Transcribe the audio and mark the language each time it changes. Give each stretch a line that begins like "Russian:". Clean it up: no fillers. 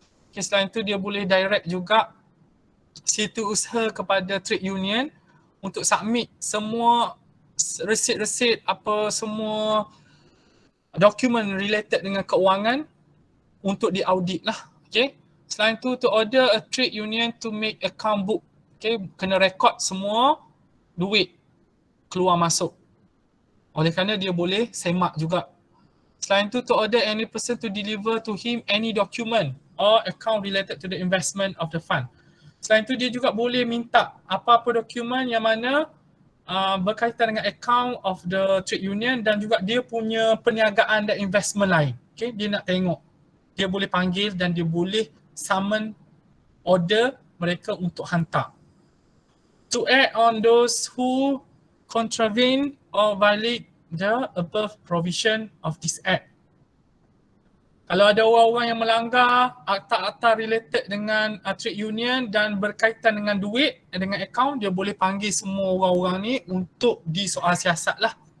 Malay: Okay, selain itu dia boleh direct juga setiausaha kepada trade union untuk submit semua resit-resit, apa semua dokumen related dengan keuangan untuk diaudit lah. Okay. Selain itu,
English: to order a trade union to make account book.
Malay: Okay, kena rekod semua duit keluar masuk. Oleh kerana dia boleh semak juga. Selain itu,
English: to order any person to deliver to him any document or account related to the investment of the fund.
Malay: Selain itu, dia juga boleh minta apa-apa dokumen yang mana berkaitan dengan
English: account of the trade union
Malay: dan juga dia punya perniagaan dan investment lain. Okay, dia nak tengok. Dia boleh panggil dan dia boleh summon order mereka untuk hantar.
English: To act on those who contravene or violate the above provision of this act.
Malay: Kalau ada orang-orang yang melanggar akta-akta related dengan trade union dan berkaitan dengan duit, dengan account, dia boleh panggil semua orang-orang ni untuk disoal siasat lah.